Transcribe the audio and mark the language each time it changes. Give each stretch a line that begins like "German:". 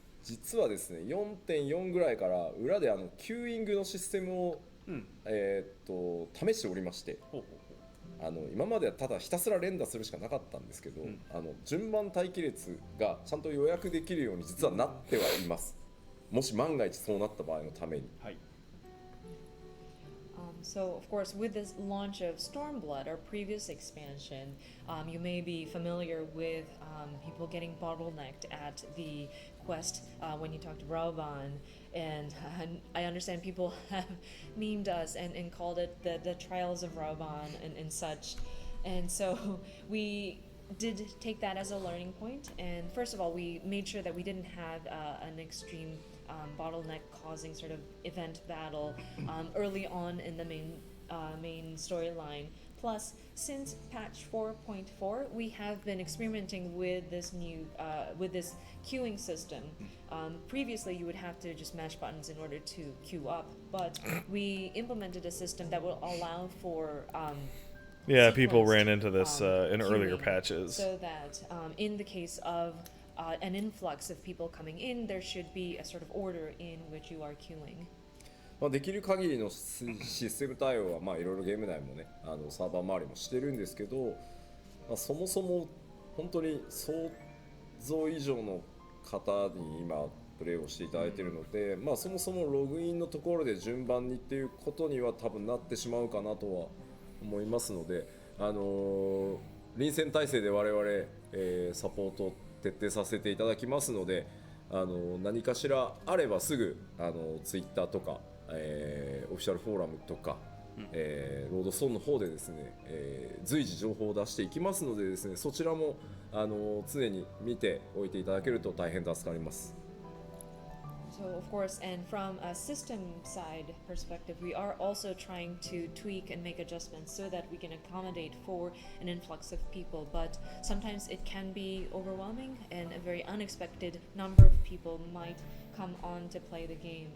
Japanese: 実はですね 4.4 ぐらいから裏でキューイングのシステムを、試しておりまして、ほうほう今まではただひたすら連打するしかなかったんですけど、順番待機列がちゃんと予約できるように実はなってはいます。もし万が一そうなった場合のために。はい。
English: So, of course, with this launch of Stormblood, our previous expansion, you may be familiar with people getting bottlenecked at the quest when you talk to Rauban. And I understand people have memed us and called it the Trials of Rauban and such. And so we did take that as a learning point. And first of all, we made sure that we didn't have an extreme bottleneck causing sort of event battle early on in the main storyline. Plus, since patch 4.4, we have been experimenting with this new with this queuing system. Previously, you would have to just mash buttons in order to queue up, but we implemented a system that will allow for Yeah, people sequenced, ran into this in earlier queuing, patches. so that in the case of an influx of people coming in, there should be a sort of order in which you are queuing.
Japanese: できる限りのシステム対応はいろいろゲーム内もねサーバー周りもしてるんですけど、そもそも本当に想像以上の方に今プレイをしていただいているので、そもそもログインのところで順番にっていうことには多分なってしまうかなとは思いますので、臨戦態勢で我々、サポートを徹底させていただきますので、何かしらあればすぐツイッターとか、オフィシャルフォーラムとか、ロードストーンの方でですね、随時情報を出していきますのでですね、そちらも常に見ておいていただけると大変助かります。
English: So, of course, and from a system side perspective, we are also trying to tweak and make adjustments so that we can accommodate for an influx of people. But sometimes it can be overwhelming, and a very unexpected number of people might come on to play the game.